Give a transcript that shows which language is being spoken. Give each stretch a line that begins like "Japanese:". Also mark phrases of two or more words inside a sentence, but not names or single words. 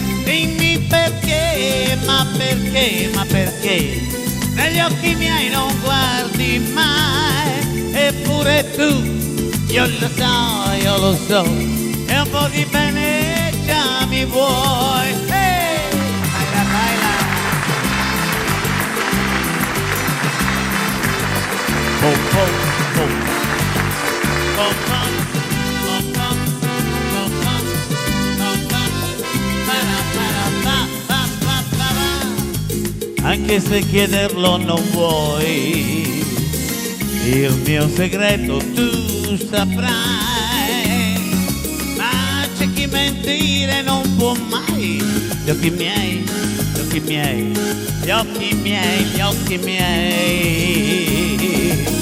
Italian: Dimmi perché, ma perché, ma perché negli occhi miei non guardi mai. Eppure tu, io lo so, e un po' di bene già mi vuoi.
Spanish: Hey! Baila, baila. Pom, pom, pom. Pom, pom, pom, pom, pom, pom, pom, pom. Para, para, pa, pa, pa, pa, pa.
Italian: Anche se chiederlo non vuoi, il mio segreto tu saprai, ma c'è chi mentire non può mai. Gli occhi miei, gli occhi miei, gli occhi miei, gli occhi miei.